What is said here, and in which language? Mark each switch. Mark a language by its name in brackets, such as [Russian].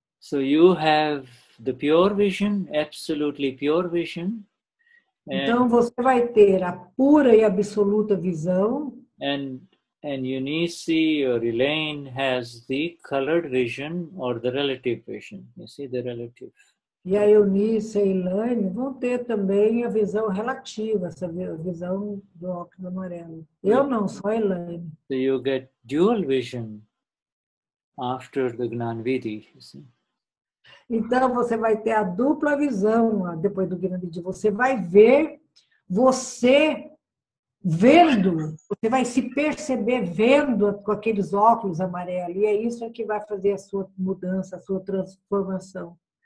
[English] So you have the pure vision, absolutely pure vision. [Portuguese] Então você vai ter a pura e absoluta visão. [English] And Eunice or Elaine has the colored vision or the relative vision. You see the relative. [Portuguese] E a Eunice e a Elaine vão ter também a visão relativa, essa visão do óculos amarelo. Eu não, só a Elaine. [English] So you get dual vision after the Gnani Vidi, you see. [Portuguese] Então, você vai ter a dupla visão depois do Gnani Vidi. Você vai ver, você vendo, você vai se perceber vendo com aqueles óculos amarelos. E é isso que vai fazer a sua mudança, a sua transformação.